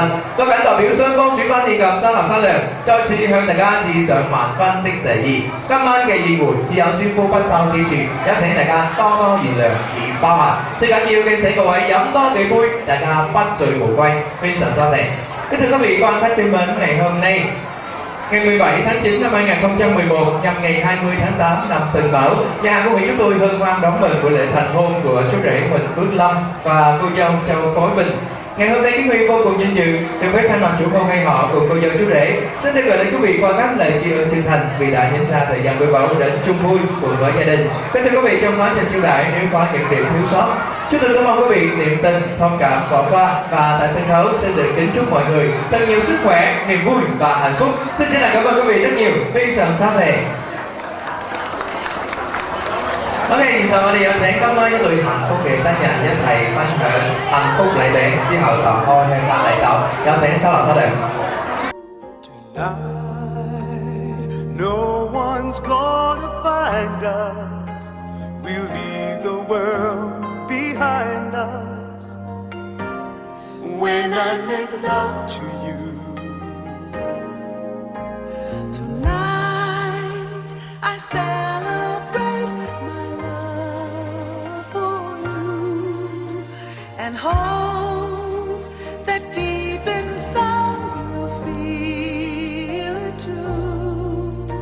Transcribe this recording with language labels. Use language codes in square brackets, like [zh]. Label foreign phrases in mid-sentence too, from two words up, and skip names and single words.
[yue] 都謹代表雙方主賓以及新郎新娘，再次向大家致上萬分的謝意。今晚嘅宴會已有招呼不周之處，有請大家多多原諒而包涵。最緊要嘅請各位飲多幾杯，大家不醉無歸。非常多謝。 [vi] kính thưa quý vị quan khách kính mến, ngày hôm nay ngày 17 tháng 9 năm 2011 nhằm ngày 20 tháng 8 năm Tân Mão, nhà hàng Cung Hỷ chúng tôi hân hoan đón mừng buổi lễ thành hôn của chú rể Huỳnh Phước Lâm và cô dâu Châu Phối Bình. Ngày hôm nay Kiến Huy vô cùng vinh dự được phép thay mặt chủ hôn hay họ của cô dâu chú rể xin được gửi đến quý vị qua các lời tri ân chân thành vì đã dành ra thời gian quý báu đến chung vui cùng với gia đình. Kính thưa quý vị, trong quá trình chiêu đãi nếu có những điểm thiếu sót, chúng tôi cảm ơn quý vị niềm tin, thông cảm bỏ qua, và tại sân khấu xin được kính chúc mọi người thật nhiều sức khỏe, niềm vui và hạnh phúc. Xin chân thành cảm ơn quý vị rất nhiều. [yue] 非常多謝. OK， 現在我哋有請今晚一對幸福嘅新人一齊分享幸福禮餅，之後就開香檳禮酒。有請收留收定。 [en] No one's gonna find us. We'll leave the world behind us. When I make love to you Tonight I celebrate my love for you and hope that deep inside you'll feel it too.